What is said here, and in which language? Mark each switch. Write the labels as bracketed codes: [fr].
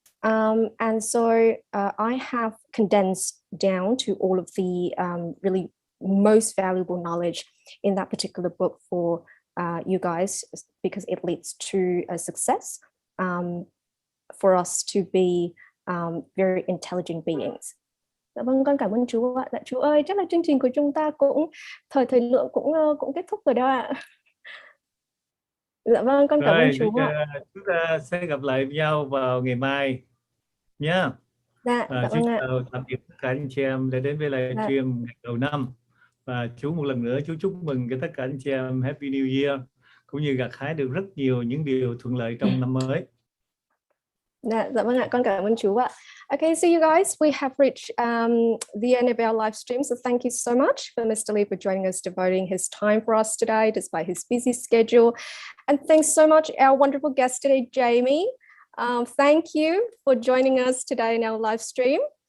[en] And so I have condensed down to all of the really most valuable knowledge in that particular book for you guys, because it leads to a success for us to be very intelligent beings. [vi] Dạ vâng, con cảm ơn chú ạ. Dạ chú ơi, chắc là chương trình của chúng ta cũng thời lượng cũng kết thúc rồi đó ạ. Dạ vâng, con cảm ơn chú ạ. Chúng ta sẽ gặp lại nhau vào ngày mai nhé. Dạ Chú vâng ạ. chào tạm biệt tất cả anh chị em đã đến với livestream ngày đầu năm. Và chú một lần nữa chú chúc mừng tất cả anh chị em [en] Happy New Year, [vi] cũng như gặt hái được rất nhiều những điều thuận lợi trong năm mới. Dạ vâng ạ, con cảm ơn chú ạ. [en] Okay, so you guys, we have reached the end of our live stream. So thank you so much for Mr. Lee for joining us, devoting his time for us today, despite his busy schedule. And thanks so much, our wonderful guest today, Jamie. Thank you for joining us today in our live stream.